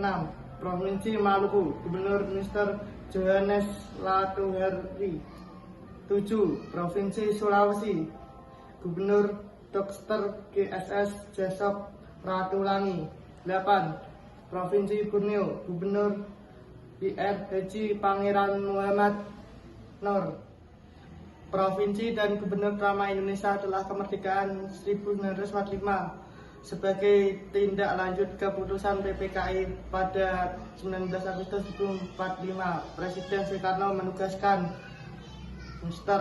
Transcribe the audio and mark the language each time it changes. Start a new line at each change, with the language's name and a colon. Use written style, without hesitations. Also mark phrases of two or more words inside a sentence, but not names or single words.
Indonesian: Provinsi Maluku, Gubernur Mr. Johannes Latuharri. 7. Provinsi Sulawesi, Gubernur Dr. GSS Jasop Ratulangi. 8. Provinsi Borneo, Gubernur Ir Haji Pangeran Muhammad Nur. Provinsi dan Gubernur pertama Indonesia telah kemerdekaan 1945. Sebagai tindak lanjut keputusan PPKI pada 19 Agustus 1945, Presiden Soekarno menugaskan Mr.